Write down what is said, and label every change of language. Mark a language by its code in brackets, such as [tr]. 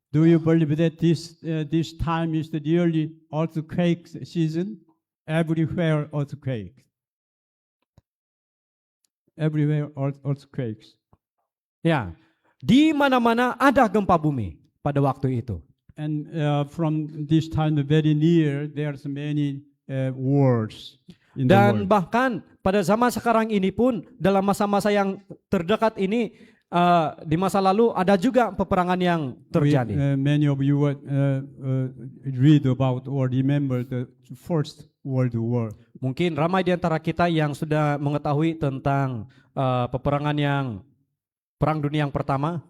[en] Do you believe that this time is the yearly earthquake season? Everywhere earthquake. Everywhere earthquakes. [ms] Ya, di mana-mana ada gempa bumi pada waktu itu. [en] And from this time very near, there's many wars in the [ms] Dan [en] world. [ms] bahkan pada zaman sekarang ini pun, dalam masa-masa yang terdekat ini, di masa lalu ada juga peperangan yang terjadi. [en] Many of you read about or remember the First World War. [ms] Mungkin ramai di antara kita yang sudah mengetahui tentang peperangan yang Perang Dunia yang Pertama.